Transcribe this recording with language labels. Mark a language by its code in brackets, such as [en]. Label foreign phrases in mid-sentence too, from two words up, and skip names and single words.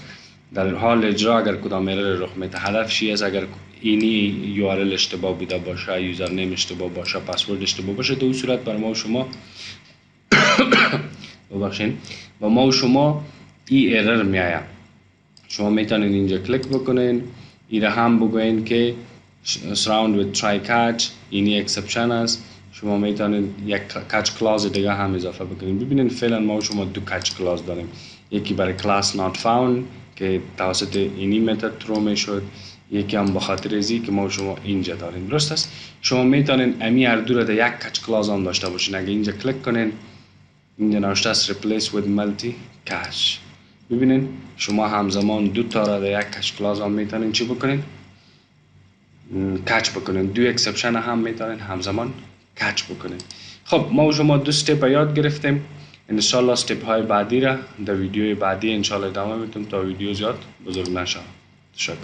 [fa] در حال اجرا اگر کدام ایرر رخ میده، هدفش است اگر اینی یو آر ال اشتباه بوده باشه، یوزر نیم اشتباه باشه، پسورد اشتباه باشه، در اون صورت بر ما و شما ببخشید با ما و شما این ایرر میآید. شما میتونید اینجا کلیک بکنین، ایره هم بگوین که [en] surround with try catch [fa] اینی اکسپشن است. شما میتونید یک [en] catch clause [fa] دیگه هم اضافه بکنید. ببینید فعلا ما و شما دو [en] catch clause [fa] داریم، یکی برای [en] class not found [fa] که توسط اینی متد ترو میشد، یکی هم به خاطر ازی که ما و شما اینجا داریم، درست است؟ شما میتونید امی هر دو را در یک [en] catch clause [fa] هم داشته باشین. اگه اینجا کلیک کنین، اینجا نوشته است [en] replace with multi cache. [fa] ببینید شما همزمان دو تا را در یک [en] catch clause [fa] هم میتونید چی بکنید؟ کچ بکنین. دو اکسپشن هم میتونین همزمان کچ بکنین. خب ما و شما دو استپ یاد گرفتیم. انشالله استپ های بعدی را در ویدیوی بعدی انشالله ادامه میتونم تا ویدیو زیاد بزرگ نشه.